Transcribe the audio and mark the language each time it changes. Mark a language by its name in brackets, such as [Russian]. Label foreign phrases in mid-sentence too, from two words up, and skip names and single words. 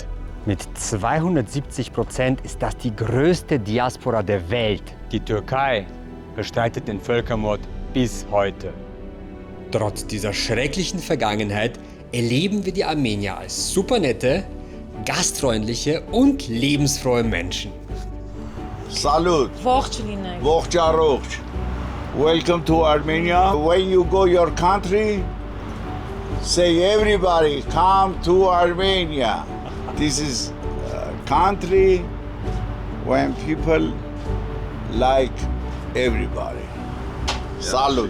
[German] Mit 270% ist das die größte Diaspora der Welt. Die Türkei bestreitet den Völkermord bis heute. Trotz dieser schrecklichen Vergangenheit erleben wir die Armenier als supernette, gastfreundliche und lebensfrohe Menschen. Salut. [Armenian] Ողջ լինեք։ Ողջ առողջ. [English] Welcome to Armenia. When you go your country, say everybody come to Armenia. This is a country when people like everybody. Salut.